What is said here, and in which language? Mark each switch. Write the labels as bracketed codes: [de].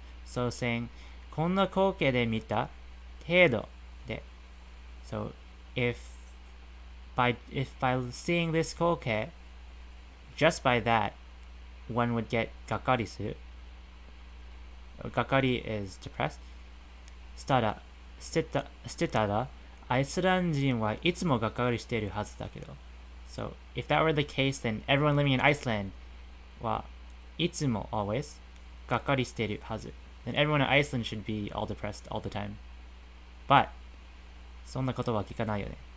[en] So saying [ja] こんな光景で見た程度で. [en] So if by seeing this 光景, just by that, one would get [ja] がっかりする. [en] がっかり is depressed. [ja] 捨てたらアイスランド人はいつもがっかりしているはずだけど. [en] So if that were the case, then everyone living in Iceland [ja] はいつも [en] always [ja] がっかりしているはず. [en] Then everyone in Iceland should be all depressed all the time. But [ja] そんなことは聞かないよね.